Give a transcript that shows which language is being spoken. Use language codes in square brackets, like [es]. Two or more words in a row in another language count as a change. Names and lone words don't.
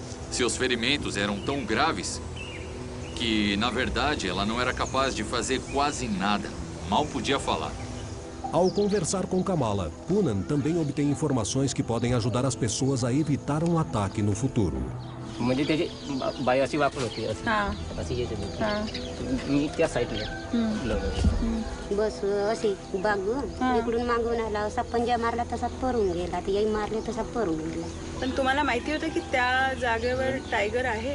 [pt] Seus ferimentos eram tão graves que, na verdade, ela não era capaz de fazer quase nada. Mal podia falar. Ao conversar com Kamala, Poonan também obtém informações que podem ajudar as pessoas a evitar um ataque no futuro. [mr] बस अशी बागून इकडून मागून आला असा पंजा मारला तसा पळून गेला ते मारले तसा पळून गेला. पण तुम्हाला माहिती होतं की त्या जागेवर टायगर आहे?